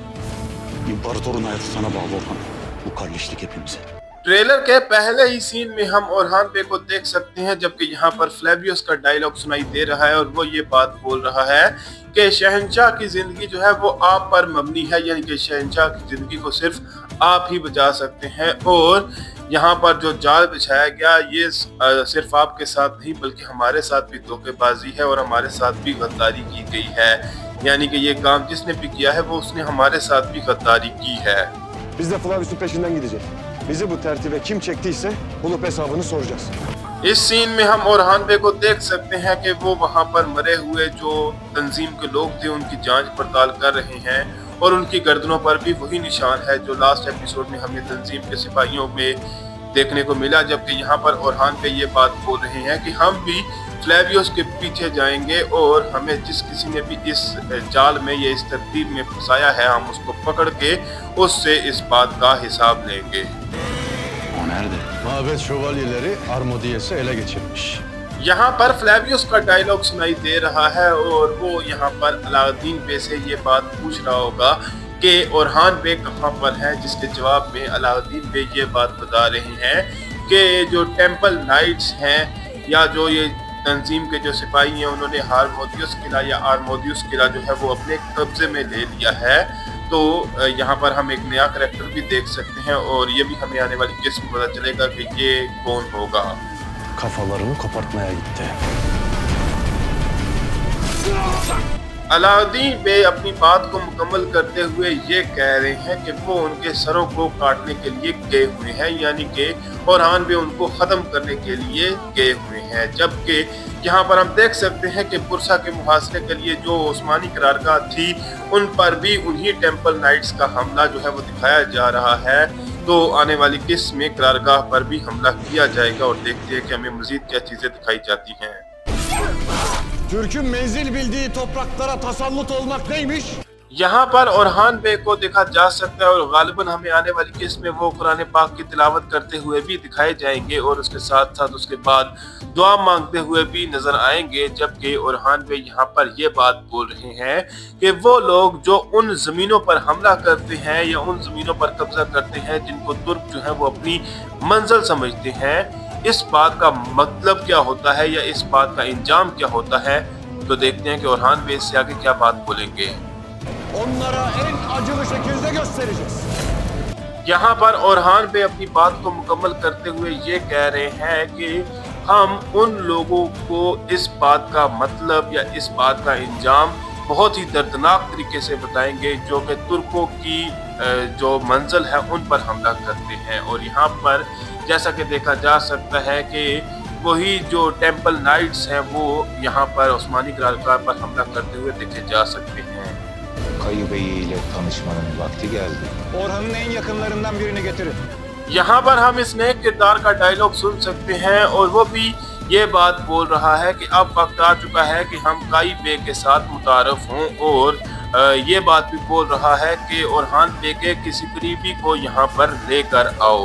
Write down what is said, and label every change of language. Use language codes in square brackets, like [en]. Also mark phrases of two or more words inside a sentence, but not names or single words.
[ur] ٹریلر کے پہلے ہی سین میں ہم اورحان بے کو دیکھ سکتے ہیں، جبکہ یہاں پر فلیویس کا ڈائیلاگ سنائی دے رہا ہے اور وہ یہ بات بول رہا ہے کہ شہنشاہ کی زندگی جو ہے وہ آپ پر مبنی ہے، یعنی کہ شہنشاہ کی زندگی کو صرف آپ ہی بچا سکتے ہیں. اور یہاں پر جو جال بچھایا گیا یہ صرف آپ کے ساتھ نہیں بلکہ ہمارے ساتھ بھی دھوکے بازی ہے اور ہمارے ساتھ بھی غداری کی گئی ہے. یعنی کہ یہ کام جس نے بھی کیا ہے وہ اس نے ہمارے ساتھ بھی غداری کی ہے. [tr] Biz de Flavius'un peşinden gideceğiz. Bizi bu tertibe kim çektiyse bulup hesabını soracağız. [ur] اس سین میں ہم اورحان بے کو دیکھ سکتے ہیں کہ وہ وہاں پر مرے ہوئے جو تنظیم کے لوگ تھے ان کی جانچ پڑتال کر رہے ہیں اور ان کی گردنوں پر بھی وہی نشان ہے جو [en] last episode [ur] میں ہمیں تنظیم کے سپاہیوں میں دیکھنے کو ملا. جبکہ یہاں پر اورحان بے یہ بات بول رہے ہیں کہ ہم بھی فلیویس کے پیچھے جائیں گے اور ہمیں جس کسی نے بھی اس جال میں یا اس ترتیب میں پھنسایا ہے ہم اس کو پکڑ کے اس سے اس بات کا حساب لیں گے. [tr] Mabet şövalyeleri Armodies'i ele geçirmiş. [ur] یہاں پر فلیویس کا ڈائیلاگ سنائی دے رہا ہے اور وہ یہاں پر علاؤالدین بے سے یہ بات پوچھ رہا ہوگا کہ اورحان بے کہاں پر ہے، جس کے جواب میں علاؤالدین بے یہ بات بتا رہے ہیں کہ جو [en] Temple Knights [ur] ہیں یا جو یہ تنظیم کے جو سپاہی ہیں انہوں نے ہارمودیس قلعہ یا آرمودیس قلعہ جو ہے وہ اپنے قبضے میں لے لیا ہے. تو یہاں پر ہم ایک نیا کریکٹر بھی دیکھ سکتے ہیں اور یہ بھی ہمیں آنے والی قسط میں پتا چلے گا کہ یہ کون ہوگا. [tr] Kafalarını kopartmaya gitti. [ur] علاؤالدین بے اپنی بات کو مکمل کرتے ہوئے یہ کہہ رہے ہیں کہ وہ ان کے سروں کو کاٹنے کے لیے گئے ہوئے ہیں، یعنی کہ اورحان بے ان کو ختم کرنے کے لیے گئے ہوئے ہیں. جبکہ یہاں پر ہم دیکھ سکتے ہیں کہ پرسا کے محاصرے کے لیے جو عثمانی قرارگاہ تھی ان پر بھی انہی [en] Temple Knights [ur] کا حملہ جو ہے وہ دکھایا جا رہا ہے. تو آنے والی قسط میں قرارگاہ پر بھی حملہ کیا جائے گا اور دیکھتے ہیں کہ ہمیں مزید کیا چیزیں دکھائی جاتی ہیں. [tr] Türk'ün menzil bildiği topraklara tasallut olmak neymiş? [ur] یہاں پر اورحان بے کو دیکھا جا سکتا ہے اور غالباً ہمیں آنے والی قسط میں وہ قرآن پاک کی تلاوت کرتے ہوئے بھی دکھائے جائیں گے اور اس کے ساتھ ساتھ اس کے بعد دعا مانگتے ہوئے بھی نظر آئیں گے. جبکہ اورحان بے یہاں پر یہ بات بول رہے ہیں کہ وہ لوگ جو ان زمینوں پر حملہ کرتے ہیں یا ان زمینوں پر قبضہ کرتے ہیں جن کو ترک جو ہے وہ اپنی منزل سمجھتے ہیں، اس بات کا مطلب کیا ہوتا ہے یا اس بات کا انجام کیا ہوتا ہے. تو دیکھتے ہیں کہ اورحان بے اس سے آگے کیا بات بولیں گے. [tr] Onlara en acılı şekilde göstereceğiz. [ur] یہاں پر اورحان بے اپنی بات کو مکمل کرتے ہوئے یہ کہہ رہے ہیں کہ ہم ان لوگوں کو اس بات کا مطلب یا اس بات کا انجام بہت ہی دردناک طریقے سے بتائیں گے جو کہ ترکوں کی جو منزل ہے ان پر حملہ کرتے ہیں. اور یہاں پر جیسا کہ دیکھا جا سکتا ہے کہ وہی جو [en] Temple Knights [ur] ہیں وہ یہاں پر عثمانی کارگاہ پر حملہ کرتے ہوئے دیکھے جا سکتے ہیں. [tr] Kayı Bey ile tanışmanın vakti geldi. Orhan'ın en yakınlarından birini getirin. [ur] یہاں پر ہم اس نئے کردار کا ڈائیلاگ سن سکتے ہیں اور وہ بھی یہ بات بول رہا ہے کہ اب وقت آ چکا ہے کہ ہم کائی بے کے ساتھ متعارف ہوں، اور یہ بات بھی بول رہا ہے کہ اورحان بے کے کسی قریبی کو یہاں پر لے کر آؤ.